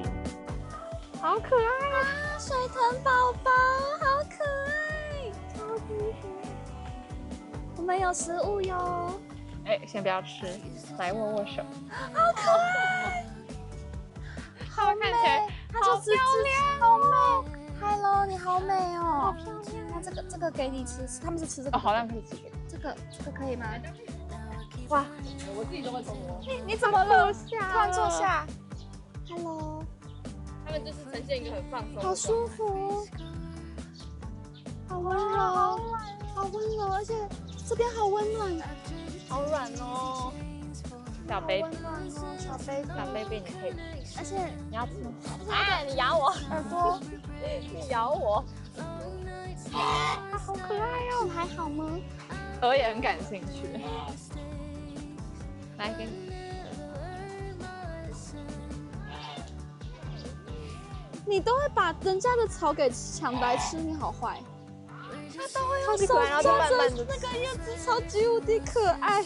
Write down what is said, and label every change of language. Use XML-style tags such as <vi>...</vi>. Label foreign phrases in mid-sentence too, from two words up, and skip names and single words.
<zh>好可愛啊，水豚寶寶，好可愛，超級可愛。我們有食物喲。先不要吃，來握握手。好可愛，好美，好漂亮，好美。Hello，你好美哦，好漂亮。那這個給你吃，他們是吃這個。哦，好像可以吃這個可以嗎？哇，我自己都會偷摸。你怎麼了？突然坐下。Hello，他們就是呈現一個很放鬆，好舒服，好溫柔，好溫柔，而且這邊好溫暖。好軟哦，小 baby，小 baby，你可以，而且你要吃吗？哎，你咬我耳朵，你咬我，它好可愛哦，你還好嗎？我也很感興趣，來給你，你都會把人家的草給搶來吃，你好壞。它都會用手抓着那個葉子，超級無敵可愛。</zh>